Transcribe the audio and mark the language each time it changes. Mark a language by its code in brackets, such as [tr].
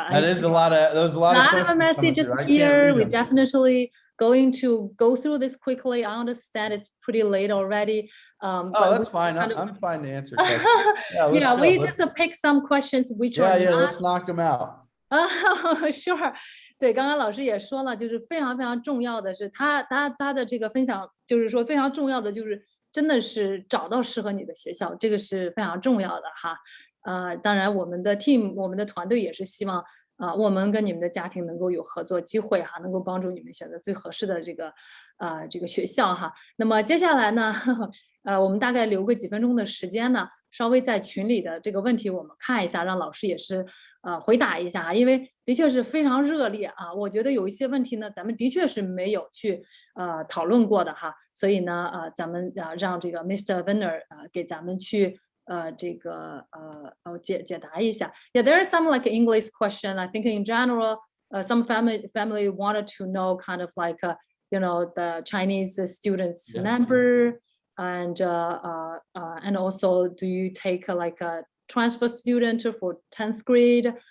[en] There's a lot of messages here. We're definitely going to go through this quickly. I understand it's pretty late already. But that's fine. I'm fine to answer questions. We just pick some questions which are let's knock them out. Sure. [zh] 对，刚刚老师也说了，就是非常非常重要的是他的这个分享，就是说非常重要的就是真的是找到适合你的学校，这个是非常重要的哈。当然我们的 team 我们的团队也是希望我们跟你们的家庭能够有合作机会哈，能够帮助你们选择最合适的这个学校哈。那么接下来呢我们大概留个几分钟的时间呢，稍微在群里的这个问题我们看一下，让老师也是回答一下，因为的确是非常热烈啊。我觉得有一些问题呢，咱们的确是没有去讨论过的哈，所以呢咱们让这个 Mr. Winner 给咱们去这个解答一下。 [en] Yeah, there is some like English question. I think in general, some family wanted to know kind of like the Chinese students number. And also, do you take like a transfer student for 10th grade?